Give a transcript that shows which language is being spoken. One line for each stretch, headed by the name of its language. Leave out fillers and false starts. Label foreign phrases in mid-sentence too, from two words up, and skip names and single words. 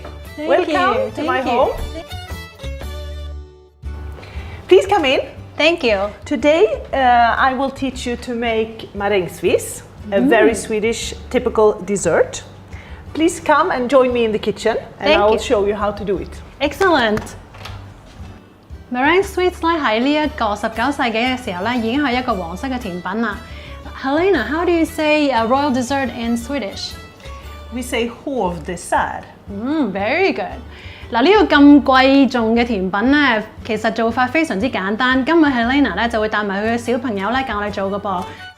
English: Welcome to my home. Please come in. Thank you. Today I will teach you to make marängsviss, a very Swedish typical dessert. Please come and join me in the kitchen and I will show you how to do it.
Cantonese: Excellent.
English: Meringue sweets
Cantonese: 咧喺呢一個19世紀嘅時候咧已經係一個皇室嘅甜品啦。
English: Helena, how do you say a royal dessert in Swedish? We say hovdessert. Very good.
Cantonese: 嗱，呢個咁貴重嘅甜品咧，其實做法非常之簡單。今日 Helena 咧就會帶埋佢嘅小朋友咧教我哋做嘅噃。